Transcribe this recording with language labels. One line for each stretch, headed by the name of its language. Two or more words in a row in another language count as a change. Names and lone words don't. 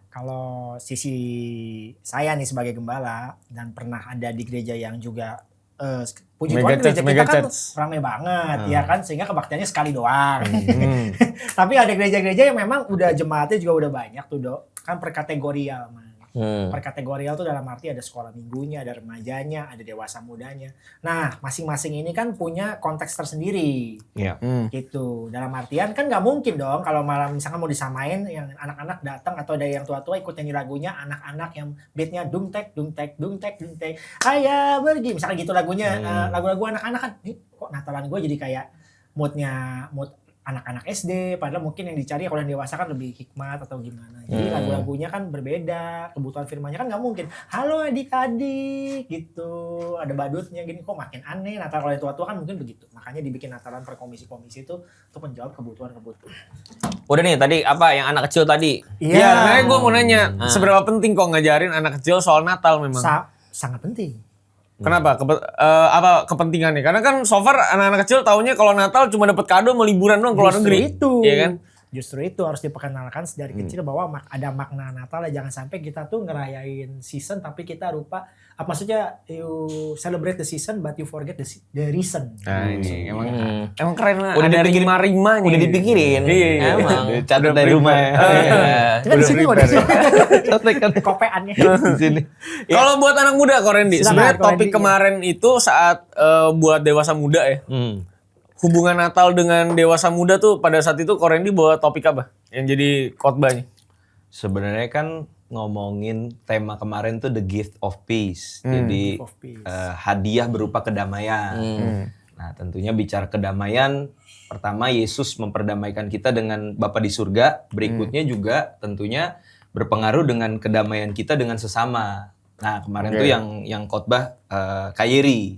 Indonesian: Kalau sisi saya nih sebagai gembala dan pernah ada di gereja yang juga puji Mega Tuhan gereja church, kita mega kan church. rame banget ya kan, sehingga kebaktiannya sekali doang. Tapi ada gereja-gereja yang memang udah jemaatnya juga udah banyak tuh Dok, kan perkategorial man. Perkategorial tuh dalam arti ada sekolah minggunya, ada remajanya, ada dewasa mudanya. Nah, masing-masing ini kan punya konteks tersendiri. Iya. Gitu. Dalam artian kan nggak mungkin dong kalau malam misalkan mau disamain yang anak-anak datang atau ada yang tua-tua ikut nyanyi lagunya, anak-anak yang beatnya dung tek dung tek dung tek dung tek ayah pergi misalkan gitu lagunya. Lagu-lagu anak-anak kan kok Natalan gue jadi kayak mood anak-anak SD, padahal mungkin yang dicari kalau yang dewasa kan lebih hikmat atau gimana. Jadi lagu-lagunya kan berbeda, kebutuhan firmannya kan nggak mungkin. Halo adik-adik gitu, ada badutnya gini, kok makin aneh. Natal kalau yang tua-tua kan mungkin begitu. Makanya dibikin Natalan per komisi-komisi itu untuk menjawab kebutuhan-kebutuhan. Udah nih tadi apa yang anak kecil tadi? Iya, makanya gue mau nanya, seberapa penting kok ngajarin anak kecil soal Natal memang? Sangat penting. Kenapa? Apa kepentingannya? Karena kan
English: so far
Indonesian: anak-anak kecil taunya kalau Natal cuma dapat kado mau liburan doang ke luar negeri. Iya kan? Justru itu harus diperkenalkan dari kecil bahwa ada makna Natal ya. Jangan sampai kita tuh ngerayain season tapi kita lupa.
English: Maksudnya you celebrate the season but you forget the reason.
Indonesian: Nah ini emang keren lah. Udah Ada dipikirin, rima-rimanya. udah dipikirin. Iya. Emang. Catat dari rumah ya. Cuma di sini kok di sini. Catat Kopeannya. di sini. Kalau buat anak muda Ko Randy, Silakan, sebenarnya Ko topik Randy, kemarin itu saat buat dewasa muda ya. Hubungan Natal dengan dewasa muda tuh pada saat itu Ko Randy bawa topik apa yang jadi khotbahnya? Sebenarnya kan ngomongin tema kemarin tuh
English: the gift of peace.
Indonesian: Jadi
English: Gift of peace.
Indonesian: hadiah berupa kedamaian. Nah, tentunya bicara kedamaian, pertama Yesus memperdamaikan kita dengan Bapa di surga, berikutnya juga tentunya berpengaruh dengan kedamaian kita dengan sesama. Nah, kemarin tuh yang khotbah Kak Yeri.